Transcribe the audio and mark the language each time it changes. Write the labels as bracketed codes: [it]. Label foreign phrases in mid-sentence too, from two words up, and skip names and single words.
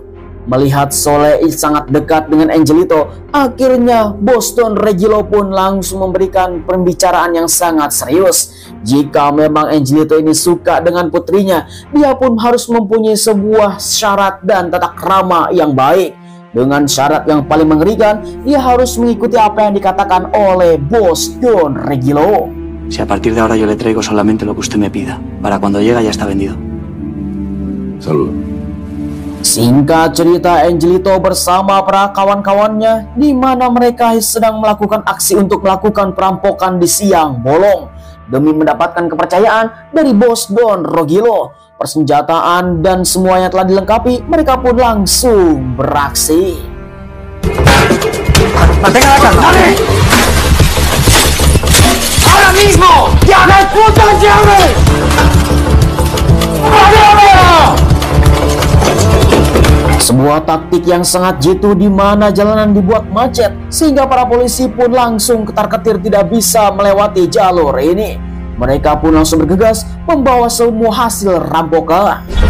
[id] Melihat Sole sangat dekat dengan Angelito, akhirnya bos Don Regilo pun langsung memberikan pembicaraan yang sangat serius. Jika memang Angelito ini suka dengan putrinya, dia pun harus mempunyai sebuah syarat dan tata krama yang baik. Dengan syarat yang paling mengerikan, dia harus mengikuti apa yang dikatakan oleh bos Don Regilo. [es] Si a partir de ahora yo le traigo solamente lo que usted me pida, para cuando llega ya está vendido. Salud. [id] Singkat cerita, Angelito bersama para kawan-kawannya di mana mereka sedang melakukan aksi untuk melakukan perampokan di siang bolong demi mendapatkan kepercayaan dari bos Don Rogilo. Persenjataan dan semuanya telah dilengkapi, mereka pun langsung beraksi. [es] ¡Mantengan la calma! ¡Dale! ¡Ahora mismo! ¡Ya me puta llave! [id] Sebuah taktik yang sangat jitu di mana jalanan dibuat macet sehingga para polisi pun langsung ketar-ketir tidak bisa melewati jalur ini. Mereka pun langsung bergegas membawa semua hasil rampokan.